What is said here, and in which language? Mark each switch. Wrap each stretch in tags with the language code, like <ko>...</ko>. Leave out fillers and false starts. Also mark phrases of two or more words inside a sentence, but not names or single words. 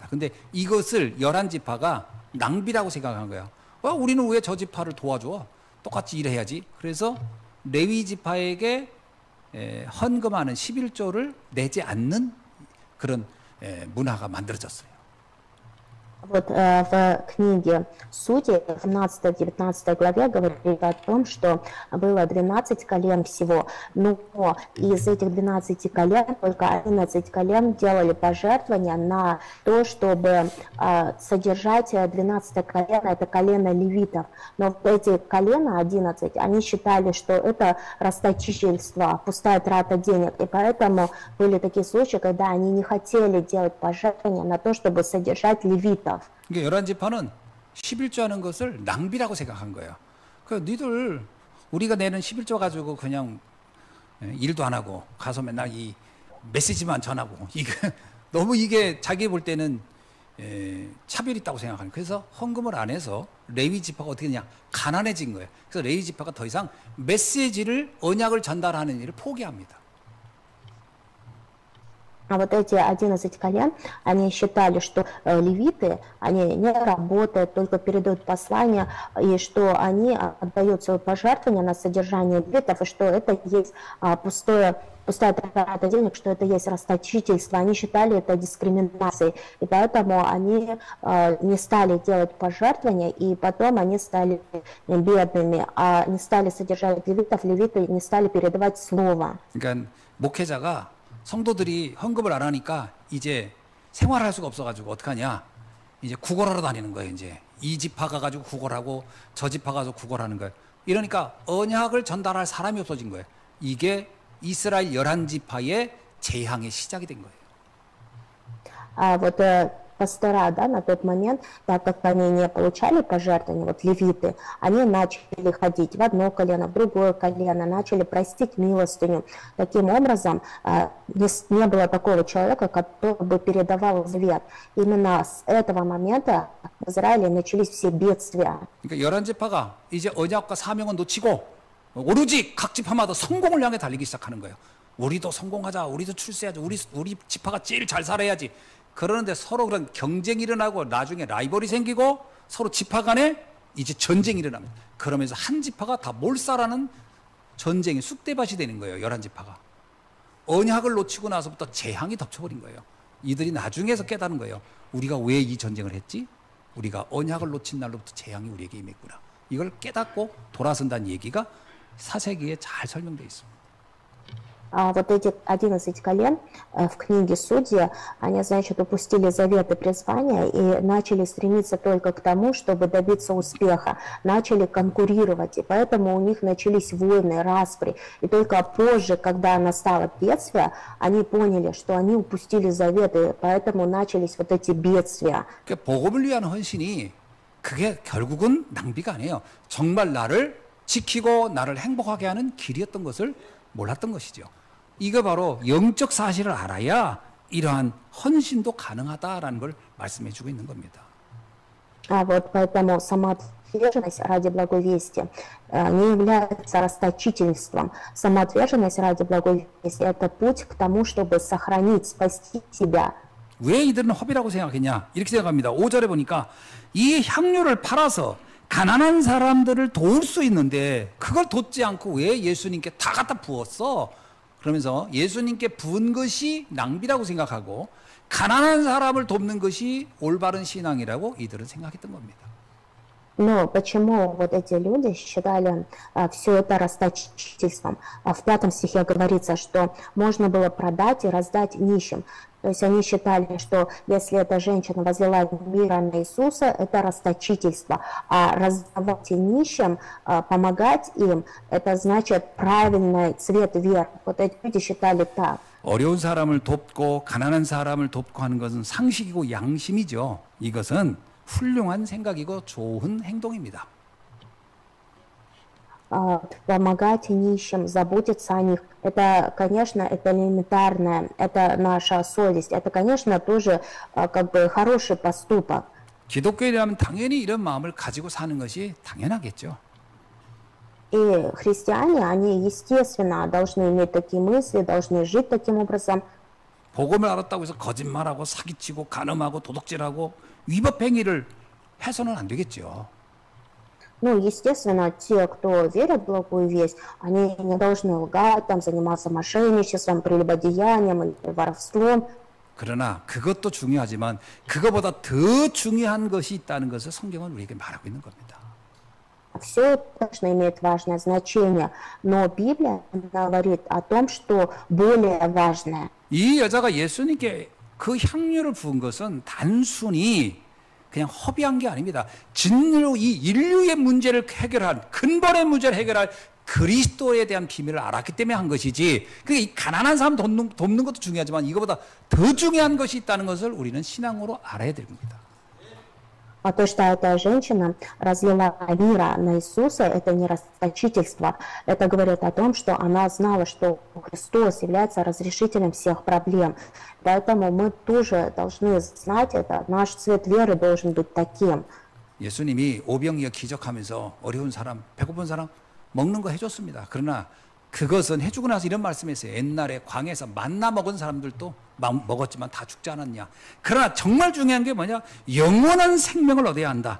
<ko>근데 이것을 11지파가 낭비라고 생각한 거예요. 우리는 왜 저 지파를 도와줘? 똑같이 일해야지. 그래서 레위 지파에게 헌금하는 11조를 내지 않는 그런 문화가 만들어졌어요.</ko> <ru>Вот в книге Судей, в 17-19 главе говорили о том, что было 12 колен всего, но из этих 12 колен только 11 колен делали пожертвования на то, чтобы содержать 12 колено, это колено левитов. Но эти колена 11, они считали, что это расточительство, пустая трата денег, и поэтому были такие случаи, когда они не хотели делать пожертвования на то, чтобы содержать левитов.</ru> <ko>그러니까 11지파는 11조 하는 것을 낭비라고 생각한 거예요. 그 니들 우리가 내는 11조 가지고 그냥 일도 안 하고 가서 맨날 이 메시지만 전하고 너무 이게 자기 볼 때는 차별이 있다고 생각하는 거예요. 그래서 헌금을 안 해서 레위 지파가 어떻게 되냐 가난해진 거예요. 그래서 레위 지파가 더 이상 메시지를 언약을 전달하는 일을 포기합니다.</ko> <ru>А вот эти 11 колен, они считали, что левиты, они не работают, только передают послания, и что они отдают свое пожертвование на содержание левитов, и что это есть пустая трата денег, что это есть расточительство. Они считали это дискриминацией, и поэтому они не стали делать пожертвования, и потом они стали бедными, а не стали содержать левитов, левиты не стали передавать слово.</ru> <ko>그러니까 목회자가 성도들이 헌금을 안 하니까 이제 생활할 수가 없어가지고 어떡하냐. 이제 구걸하러 다니는 거예요. 이제 이 지파 가가지고 구걸하고 저 지파 가서 구걸하는 거예요. 이러니까 언약을 전달할 사람이 없어진 거예요. 이게 이스라엘 11지파의 재앙의 시작이 된 거예요.</ko> <ru>А вот пастора, да, на тот момент, так как они не получали пожертвования, вот левиты, они начали ходить в одно колено, в другое колено, начали простить милостыню. Таким образом, не было такого человека, который бы передавал завет. Именно с этого момента в Израиле начались все бедствия.</ru> <ko>그러니까 열한 지파가 이제 언약과 사명은 놓치고 오로지 각 지파마다 성공을 향해 달리기 시작하는 거예요. 우리도 성공하자, 우리도 출세하자, 우리 지파가 제일 잘 살아야지. 그러는데 서로 그런 경쟁이 일어나고 나중에 라이벌이 생기고 서로 지파 간에 이제 전쟁이 일어납니다. 그러면서 한 지파가 다 몰살하는 전쟁이 쑥대밭이 되는 거예요. 열한 지파가. 언약을 놓치고 나서부터 재앙이 덮쳐버린 거예요. 이들이 나중에서 깨달은 거예요. 우리가 왜 이 전쟁을 했지? 우리가 언약을 놓친 날로부터 재앙이 우리에게 임했구나. 이걸 깨닫고 돌아선다는 얘기가 사세기에 잘 설명되어 있습니다.</ko> <ru>Вот эти 11 колен в книге Судьи, они, значит, упустили завет и призвание и начали стремиться только к тому, чтобы добиться успеха, начали конкурировать, и поэтому у них начались войны, распри. И только позже, когда настало бедствие, они поняли, что они упустили завет, и поэтому начались вот эти бедствия.</ru> <ko>그러니까 복음을 위한 헌신이 그게 결국은 낭비가 아니에요. 정말 나를 지키고 나를 행복하게 하는 길이었던 것을 몰랐던 것이죠. 이거 바로 영적 사실을 알아야 이러한 헌신도 가능하다라는 걸 말씀해 주고 있는 겁니다.</ko> <ru>Вот поэтому самоотверженность ради благой вести не является расточительством. Самоотверженность ради благой вести – это путь к тому, чтобы сохранить, спасти себя.</ru> <ko>왜 이들은 허비라고 생각했냐? 이렇게 생각합니다. 5절에 보니까 이 향료를 팔아서 가난한 사람들을 도울 수 있는데 그걸 돕지 않고 왜 예수님께 다 갖다 부었어? 그러면서 예수님께 부은 것이 낭비라고 생각하고 가난한 사람을 돕는 것이 올바른 신앙이라고 이들은 생각했던 겁니다.</ko> <ru>Но почему вот эти люди считали все это расточительством? В 5 стихе говорится, что можно было продать и раздать нищим. То есть они считали, что если эта женщина возлила мира на Иисуса, это расточительство. А раздавать нищим, помогать им, это значит правильный цвет веры. Вот эти люди считали так.</ru> <ko>어려운 사람을 돕고 가난한 사람을 돕고 하는 것은 상식이고 양심이죠. 이것은 훌륭한 생각이고 좋은 행동입니다.</ko> <ru>Помогать нищим, заботиться о них, это, конечно, это элементарное, это наша совесть, это, конечно, тоже как бы хороший поступок.</ru> <ko>기독교인이라면 당연히 이런 마음을 가지고 사는 것이 당연하겠죠.</ko> <ru>И христиане, они, естественно, должны иметь такие мысли, должны жить таким образом.</ru> <ko>복음을 알았다고 해서 거짓말하고 사기치고 간음하고 도둑질하고 위법 행위를 해서는 안 되겠죠.</ko> <ru>Ну, естественно, те, кто верят в благую весть, они не должны лгать, там, заниматься мошенничеством, прелюбодеянием или воровством.</ru> <ko>그러나 그것도 중요하지만 그거보다 더 중요한 것이 있다는 것을 성경은 우리에게 말하고 있는 겁니다.</ko> <ru>Все это, конечно, имеет важное значение, но Библия говорит о том, что более важное.</ru> <ko>이 여자가 예수님께 그 향유를 부은 것은 단순히 그냥 허비한 게 아닙니다. 진로 이 인류의 문제를 해결한 근본의 문제를 해결할 그리스도에 대한 비밀을 알았기 때문에 한 것이지. 그게 이 가난한 사람 돕는 것도 중요하지만 이거보다 더 중요한 것이 있다는 것을 우리는 신앙으로 알아야 됩니다.</ko> <ru>А то, что эта женщина разлила мира на Иисуса, это не расточительство. Это говорит о том, что она знала, что Христос является разрешителем всех проблем. Поэтому мы тоже должны знать это. Наш цвет веры должен быть таким.</ru> <ko>예수님이 오병이어 기적하면서 어려운 사람, 배고픈 사람 먹는 거 해줬습니다. 그러나 그것은 해주고 나서 이런 말씀했어요. 옛날에 광야에서 만나 먹은 사람들도 먹었지만 다 죽지 않았냐. 그러나 정말 중요한 게 뭐냐? 영원한 생명을 얻어야 한다.</ko>